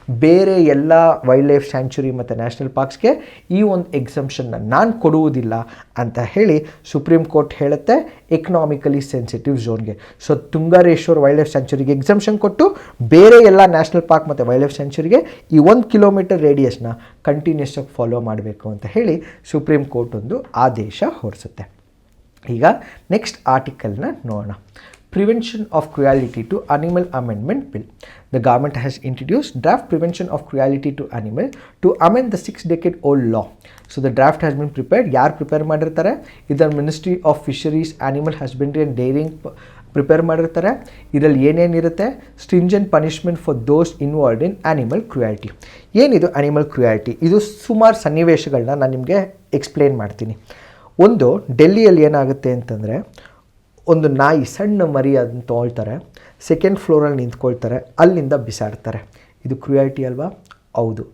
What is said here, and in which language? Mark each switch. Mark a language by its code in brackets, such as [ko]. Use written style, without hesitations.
[kn] ಬೇರೆ ಎಲ್ಲ wild life sanctuary ಮತ್ತು ನ್ಯಾಷನಲ್ ಪಾರ್ಕ್ಸ್ಗೆ ಈ ಒಂದು ಎಕ್ಸಂಪ್ಷನ್ನ ನಾನು ಕೊಡುವುದಿಲ್ಲ ಅಂತ ಹೇಳಿ ಸುಪ್ರೀಂ ಕೋರ್ಟ್ ಹೇಳುತ್ತೆ economically sensitive ಝೋನ್ಗೆ. So ತುಂಗರೇಶ್ವರ್ wild life ಸ್ಯಾಂಕ್ಚುರಿಗೆ exemption ಕೊಟ್ಟು ಬೇರೆ ಎಲ್ಲ ನ್ಯಾಷನಲ್ ಪಾರ್ಕ್ ಮತ್ತು ವೈಲ್ಡ್ ಲೈಫ್ ಸ್ಯಾಂಕ್ಚುರಿಗೆ ಈ 1 ಕಿಲೋಮೀಟರ್ ರೇಡಿಯಸ್ನ ಕಂಟಿನ್ಯೂಸ್ ಆಗಿ ಫಾಲೋ ಮಾಡಬೇಕು ಅಂತ ಹೇಳಿ ಸುಪ್ರೀಂ ಕೋರ್ಟ್ ಒಂದು ಆದೇಶ ಹೊರಡಿಸುತ್ತೆ. ಈಗ ನೆಕ್ಸ್ಟ್ ಆರ್ಟಿಕಲ್ನ ನೋಡೋಣ. [en] Prevention of Cruelty to Animal Amendment Bill. The government has introduced draft Prevention of Cruelty to Animal to amend the 6-decade-old law. So the draft has been prepared. [kn] ಯಾರು prepare ಮಾಡಿರ್ತಾರೆ? ಇದರ ministry of fisheries, animal husbandry and dairying prepare ಮಾಡಿರ್ತಾರೆ. ಇದರಲ್ಲಿ ಏನೇನಿರುತ್ತೆ? [en] Stringent punishment for those involved in animal cruelty. [kn] ಏನಿದು animal cruelty? ಇದು ಸುಮಾರು ಸನ್ನಿವೇಶಗಳನ್ನ ನಾನು ನಿಮಗೆ ಎಕ್ಸ್ಪ್ಲೇನ್ ಮಾಡ್ತೀನಿ. ಒಂದು, ಡೆಲ್ಲಿಯಲ್ಲಿ ಏನಾಗುತ್ತೆ ಅಂತಂದರೆ ಒಂದು ನಾಯಿ ಸಣ್ಣ ಮರಿ ಅದನ್ನು ತೊಗೊಳ್ತಾರೆ, ಸೆಕೆಂಡ್ ಫ್ಲೋರಲ್ಲಿ ನಿಂತ್ಕೊಳ್ತಾರೆ, ಅಲ್ಲಿಂದ ಬಿಸಾಡ್ತಾರೆ. ಇದು ಕ್ರುಯಾಲಿಟಿ ಅಲ್ವಾ? ಹೌದು.